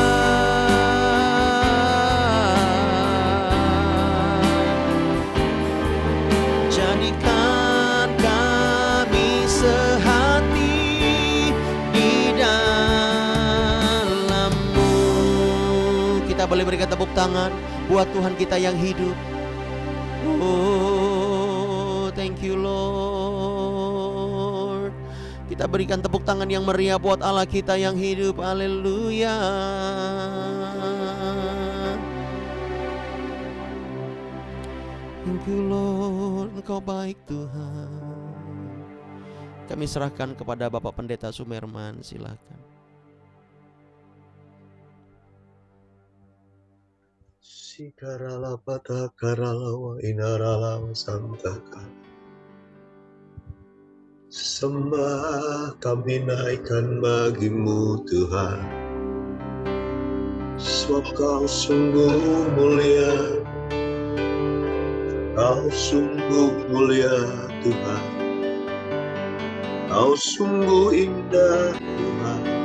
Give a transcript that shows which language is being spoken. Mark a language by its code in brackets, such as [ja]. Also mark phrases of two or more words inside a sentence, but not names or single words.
[id] Jadikan kami sehati di dalam-Mu. Kita boleh berikan tepuk tangan buat Tuhan kita yang hidup. [en] Oh, thank you Lord. [id] Kita berikan tepuk tangan yang meriah buat Allah kita yang hidup. Haleluya. [en] Thank you Lord, [id] Engkau baik Tuhan. Kami serahkan kepada Bapak Pendeta Sumerman, silakan. Sikarala pata karalawa inaralawa santaka. Sembah kami naikkan bagi-Mu Tuhan, sebab Kau sungguh mulia. Kau sungguh mulia Tuhan, Kau sungguh indah Tuhan.